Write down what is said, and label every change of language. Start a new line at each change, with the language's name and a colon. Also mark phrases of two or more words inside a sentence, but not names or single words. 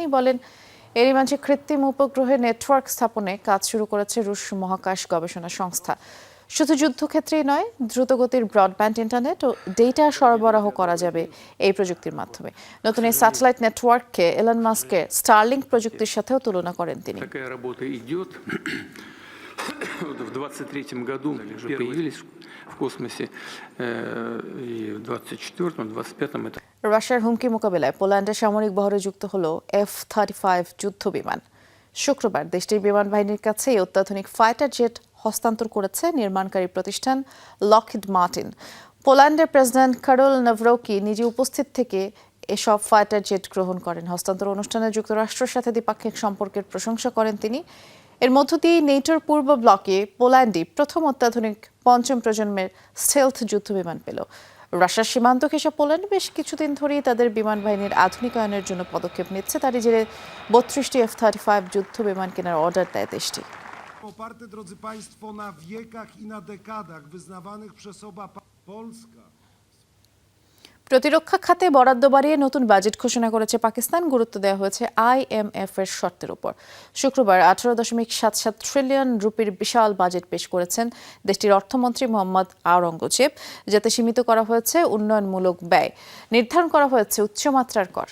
Bangla: বলেন, এরই মাঝে কৃত্রিম উপগ্রহের নেটওয়ার্ক স্থাপনে কাজ শুরু করেছে রুশ মহাকাশ গবেষণা সংস্থা। শুধু যুদ্ধক্ষেত্রেই নয়, দ্রুতগতির ব্রডব্যান্ড ইন্টারনেট ও ডেটা সরবরাহ করা যাবে এই প্রযুক্তির মাধ্যমে। নতুন এই স্যাটেলাইট নেটওয়ার্ককে এলন মাস্কের স্টারলিংক প্রযুক্তির সাথেও তুলনা করেন তিনি।
Russian: В 23-м году уже появились в космосе, и в 24-м, 25-м это.
Bangla: রাশিয়ার হুমকি মোকাবিলায় পোল্যান্ডের সামরিক বহরে যুক্ত হলো F-35 যুদ্ধ বিমান। শুক্রবার দেশটির বিমান বাহিনীর কাছে এই অত্যাধুনিক ফাইটার জেট হস্তান্তর করেছে নির্মাণকারী প্রতিষ্ঠান লকহিড মার্টিন। পোল্যান্ডের প্রেসিডেন্ট কারল নাভরোকি নিজে উপস্থিত থেকে এসব ফাইটার জেট গ্রহণ করেন। হস্তান্তর অনুষ্ঠানে যুক্তরাষ্ট্রের সাথে দ্বিপাক্ষিক সম্পর্কের প্রশংসা করেন তিনি। এর মধ্য দিয়ে নেটোর পূর্ব ব্লকে পোল্যান্ডই প্রথম অত্যাধুনিক পঞ্চম প্রজন্মের স্টেলথ যুদ্ধবিমান পেল। রাশিয়ার সীমান্ত ঘেঁষা পোল্যান্ড বেশ কিছুদিন ধরেই তাদের বিমান বাহিনীর আধুনিকায়নের জন্য পদক্ষেপ নিচ্ছে। তারই জেরে 32টি F-35 যুদ্ধ বিমান কেনার অর্ডার দেয় দেশটি।
Polish: Oparte, drodzy Państwo, na wiekach i na dekadach wyznawanych przez oba Polska.
Bangla: প্রতিরক্ষা খাতে বরাদ্দ বাড়িয়ে নতুন বাজেট ঘোষণা করেছে পাকিস্তান। গুরুত্ব দেওয়া হয়েছে IMF এর শর্তের উপর। শুক্রবার 18.77 ট্রিলিয়ন রুপির বিশাল বাজেট পেশ করেছেন দেশটির অর্থমন্ত্রী মোহাম্মদ আওরঙ্গজেব, যাতে সীমিত করা হয়েছে উন্নয়নমূলক ব্যয়, নির্ধারণ করা হয়েছে উচ্চমাত্রার কর।